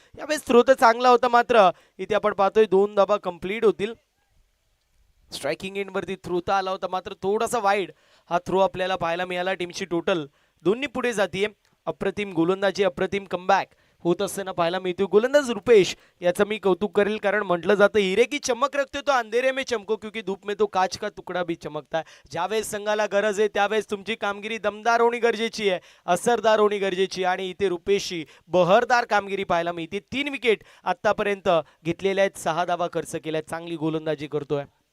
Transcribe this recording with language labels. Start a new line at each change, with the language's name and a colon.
Marathi: यावेळेस थ्रो तर चांगला होता, मात्र इथे आपण पाहतोय 2 धावा कंप्लीट होतील. स्ट्रायकिंग एंडवरती थ्रो तर आला होता, मात्र थोडासा वाईड हा थ्रो आपल्याला पाहायला मिळाला. टीमची टोटल दोन्ही पुढे जातीये. अप्रतिम गोलंदाजी, अप्रतिम कमबॅक होत असताना पाहायला मिळतो. गोलंदाज रुपेश याचं मी कौतुक करेल, कारण म्हटलं जातं
Hindi: हिरे की चमक रखते तो अंधेरे में चमको क्योंकि धूप में तो काच का तुकडा भी चमकता है.
Marathi: ज्यावेळेस संघाला गरज आहे त्यावेळेस तुमची कामगिरी दमदार होणी गरजेची आहे, असरदार होणी गरजेची आहे. आणि इथे रुपेशची बहरदार कामगिरी पाहायला मिळते. 3 विकेट आतापर्यंत घेतलेल्या आहेत, 6 धावा खर्च केल्या, चांगली गोलंदाजी करतोय.